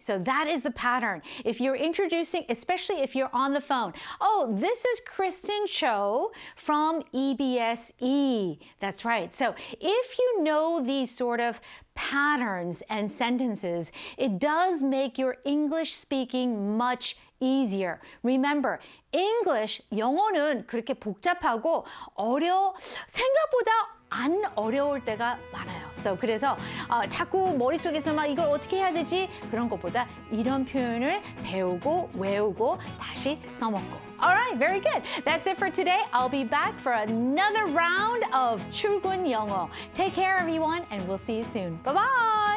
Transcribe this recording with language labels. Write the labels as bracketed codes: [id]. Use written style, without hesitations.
[en] So that is the pattern. If you're introducing, especially if you're on the phone, this is Kristen Cho from EBSE. That's right. So if you know these sort of patterns and sentences, it does make your English speaking much easier. Remember, English, [ko] 영어는 그렇게 복잡하고 생각보다 안 어려울 때가 많아요. 그래서 자꾸 머릿속에서 막 이걸 어떻게 해야 되지? 그런 것보다 이런 표현을 배우고 외우고 다시 써먹고. [en] Alright, very good. That's it for today. I'll be back for another round of 출근 영어. Take care, everyone, and we'll see you soon. Bye-bye!